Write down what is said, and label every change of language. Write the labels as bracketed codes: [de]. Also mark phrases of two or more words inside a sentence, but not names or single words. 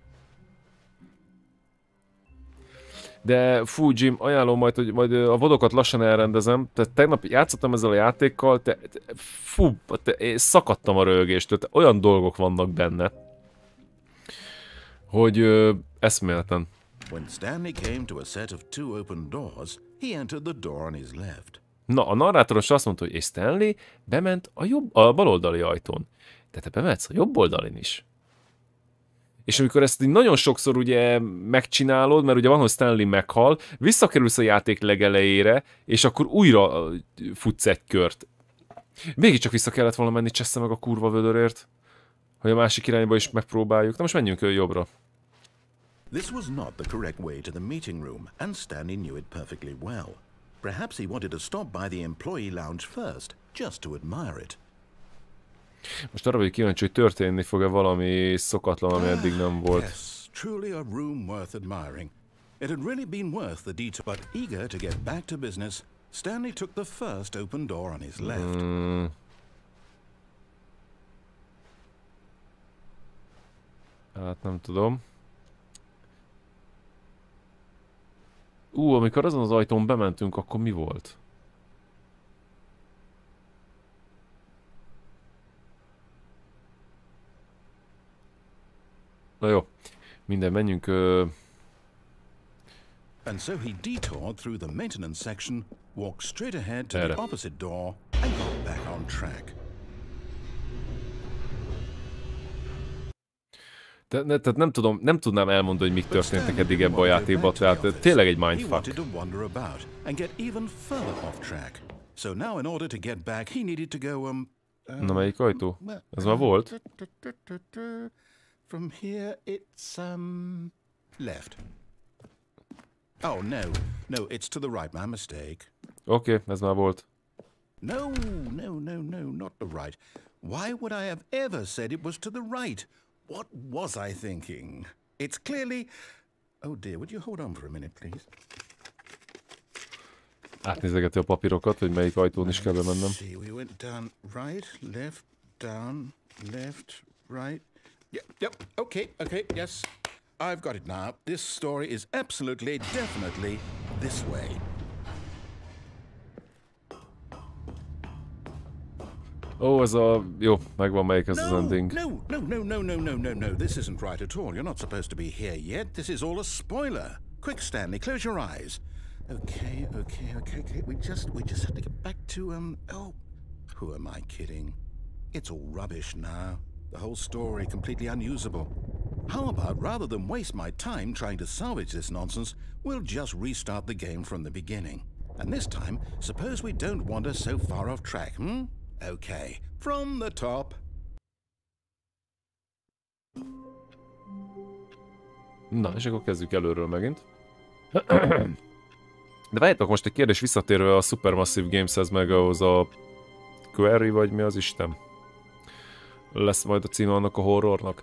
[hu] De fú, Jim, ajánlom majd, hogy majd a vodokat lassan elrendezem. Tehát tegnap játszottam ezzel a játékkal, fú, szakadtam a röhögéstől, olyan dolgok vannak benne, hogy eszméletlen. [en] When Stanley came to a set of two open doors, he entered the door on his left. [hu] Na, a narrátoros azt mondta, hogy és Stanley bement a baloldali ajtón. De te bemetsz a jobb oldalin is. És amikor ezt nagyon sokszor ugye megcsinálod, mert ugye van, hogy Stanley meghal, visszakerülsz a játék legelejére, és akkor újra futsz egy kört. Mégiscsak vissza kellett volna menni, csessze meg a kurva vödörért, hogy a másik irányba is megpróbáljuk. Na most menjünk jobbra. [en] This was not the correct way to the meeting room, and Stanley knew it perfectly well. Perhaps he wanted to stop by the employee lounge first, just to admire it. [hu] Most arra vagyok kíváncsi, hogy történni fog-e valami szokatlan, ami eddig nem volt. [en] Yes, truly a room worth admiring. It had really been worth the detour, but eager to get back to business, Stanley took the first open door on his left. [hu] Hát nem tudom. Amikor azon az ajtón bementünk, akkor mi volt? Na jó, minden, menjünk. [en] And so he detoured through the maintenance section, walked straight ahead to the opposite door, and got back on track. [hu] Tehát nem tudnám elmondani, hogy mik történtek eddig ebben a játékban, tehát tényleg egy mindfuck. Na melyik ajtó? Ez már volt? [en] From here it's left. Oh no, it's to the right, my mistake. [hu] Oké, ez már volt. [en] No, not the right. Why would I have ever said it was to the right? What was I thinking? It's clearly... Oh dear, would you hold on for a minute, please? [hu] Átnézegeti a papírokat, hogy melyik ajtón is kell bemennem. [en] See, we went down right, left, down, left, right. Yep, okay, yes. I've got it now. This story is absolutely, definitely this way. [hu] Ó, ez a... Jó, megvan melyik ez az ending. [en] No. This isn't right at all. You're not supposed to be here yet. This is all a spoiler. Quick, Stanley, close your eyes. Okay. We just have to get back to, oh, who am I kidding? It's all rubbish now. The whole story completely unusable. How about, rather than waste my time trying to salvage this nonsense, we'll just restart the game from the beginning. And this time, suppose we don't wander so far off track, hmm? Okay, from the top. [hu] Na, és akkor kezdjük előről megint. De várjátok, most egy kérdés visszatérve a Supermassive Gameshez, meg ahhoz a Query, vagy mi az Isten? Lesz majd a címe annak a horrornak.